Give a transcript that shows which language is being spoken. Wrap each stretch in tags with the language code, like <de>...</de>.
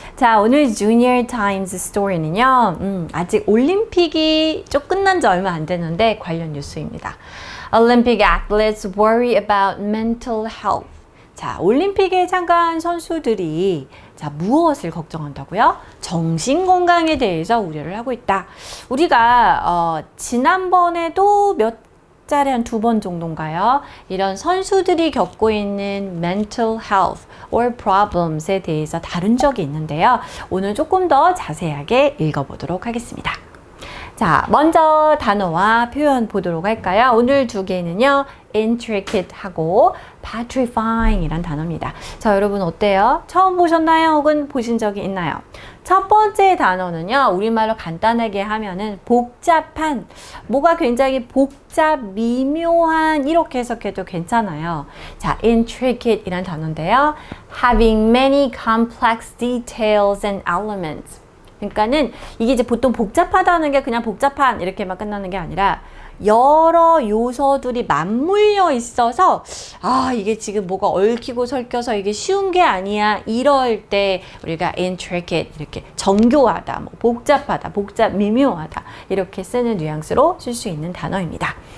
<ko>자, 오늘 Junior Times 스토리는요. 아직 올림픽이 좀 끝난 지 얼마 안 됐는데 관련 뉴스입니다.</ko> <en>Olympic athletes worry about mental health.</en> <ko>자, 올림픽에 참가한 선수들이 무엇을 걱정한다고요? 정신 건강에 대해서 우려를 하고 있다. 우리가 지난번에도 몇 짜리 한 2번 정도인가요? 이런 선수들이 겪고 있는</ko> <en>mental health or problems</en> <ko>에 대해서 다룬 적이 있는데요. 오늘 조금 더 자세하게 읽어보도록 하겠습니다. 자, 먼저 단어와 표현 보도록 할까요? 오늘 두 개는요, intricate 하고 petrifying 이란 단어입니다. 자, 여러분 어때요? 처음 보셨나요? 혹은 보신 적이 있나요? 첫 번째 단어는요, 우리말로 간단하게 하면은 복잡한, 뭐가 굉장히 복잡, 미묘한, 이렇게 해석해도 괜찮아요. 자, intricate 이란 단어인데요.</ko> <en>having many complex details and elements.</en> <ko>그러니까는 이게 이제 보통 복잡하다는 게 그냥 복잡한 이렇게만 끝나는 게 아니라 여러 요소들이 맞물려 있어서 이게 지금 뭐가 얽히고 설켜서 이게 쉬운 게 아니야 이럴 때 우리가 intricate 이렇게 정교하다, 뭐 복잡하다, 미묘하다 이렇게 쓰는 뉘앙스로 쓸 수 있는 단어입니다.</ko>